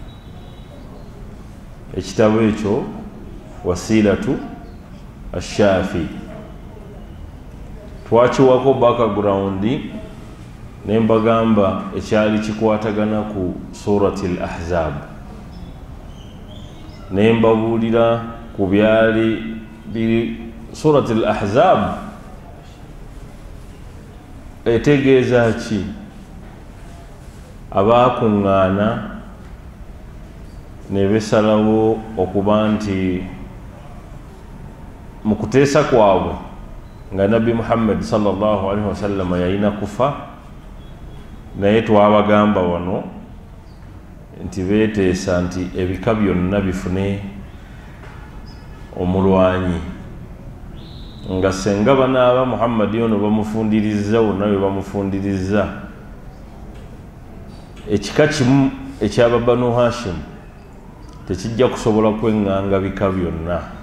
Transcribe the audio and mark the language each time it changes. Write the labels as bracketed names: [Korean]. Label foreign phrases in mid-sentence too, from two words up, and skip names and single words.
[Ganda] Ekitabo ekyo wasilatu ashafi twakiwako background ne mbagamba ekyali kikwatagana ku surati al-ahzab, ne mbabuulira ku byali biri surati al-ahzab etegeeza ki. Abaakuŋŋaana ne besalawo okuba nti mu kuteesa kwabwe nga nabbi Muhammad [Arabic] صلى الله عليه وسلم [Ganda] yalina kufa, naye twabagamba wano nti beeteesa nti ebika byonna bifune omulwanyi, nga senga banaaba Muhammad ono bamufundiriza wonna we bamufundiriza ekika kimu ekyaba Banu Hashim tekijja kusobola kweŋŋanga bika byonna.